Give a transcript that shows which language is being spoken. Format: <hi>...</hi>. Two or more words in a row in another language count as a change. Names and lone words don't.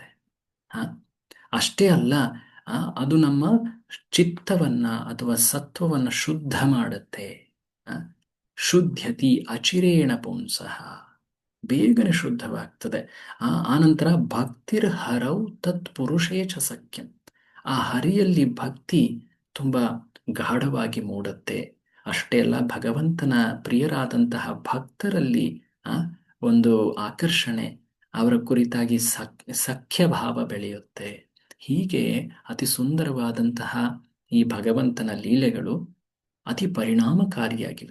<kn>ಅಷ್ಟೇ ಅಲ್ಲ, ಅದು ನಮ್ಮ ಚಿತ್ತವನ್ನ ಅಥವಾ ಸತ್ವವನ್ನು ಶುದ್ಧ ಮಾಡುತ್ತೆ.</kn> <sa>ಶುದ್ಧತಿ ಅಚಿರೇಣ ಪುಂಸಃ,</sa> <kn>ಬೇಗನೆ ಶುದ್ಧವಾಗ್ತದೆ.</kn> <sa>ಆನಂತರ ಭಕ್ತಿರ್ ಹರೌ ತತ್ ಪುರುಷೇ ಚ ಸಖ್ಯಂ,</sa> <kn>ಆ ಹರಿಯಲ್ಲಿ ಭಕ್ತಿ ತುಂಬ ಗಾಢವಾಗಿ ಮೂಡುತ್ತೆ. ಅಷ್ಟೇ ಅಲ್ಲ, ಭಗವಂತನ ಪ್ರಿಯರಾದಂತಹ ಭಕ್ತರಲ್ಲಿ ಒಂದು ಆಕರ್ಷಣೆ, ಅವರ ಕುರಿತಾಗಿ ಸಖ್ಯ ಭಾವ ಬೆಳೆಯುತ್ತೆ. ಹೀಗೆ ಅತಿ ಸುಂದರವಾದಂತಹ ಈ ಭಗವಂತನ ಲೀಲೆಗಳು ಅತಿ ಪರಿಣಾಮಕಾರಿಯಾಗಿವೆ.</kn>